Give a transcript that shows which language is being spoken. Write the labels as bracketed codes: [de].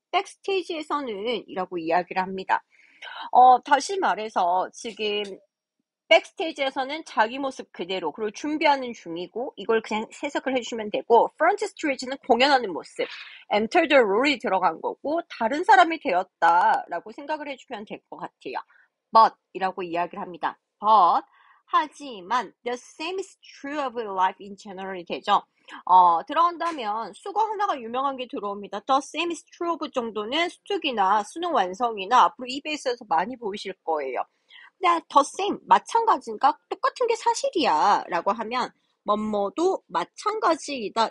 [ko] 백스테이지에서는 이라고 이야기를 합니다. 다시 말해서 지금 백스테이지에서는 자기 모습 그대로 그리고 준비하는 중이고 이걸 그냥 해석을 해주시면 되고 프런트 스테이지는 공연하는 모습 [en] enter the role [ko] 이 들어간 거고 다른 사람이 되었다라고 생각을 해주면 될 것 같아요. but 이라고 이야기를 합니다. [en] but [ko] 하지만 [en] the same is true of life in general이 되죠. [ko] 들어간다면 수거 하나가 유명한 게 들어옵니다. [en] the same is true of [ko] 정도는 수특이나 수능 완성이나 앞으로 EBS에서 많이 보이실 거예요. 그냥 the same, 마찬가지인가? 똑같은 게 사실이야 라고 하면 뭐뭐도 마찬가지이다.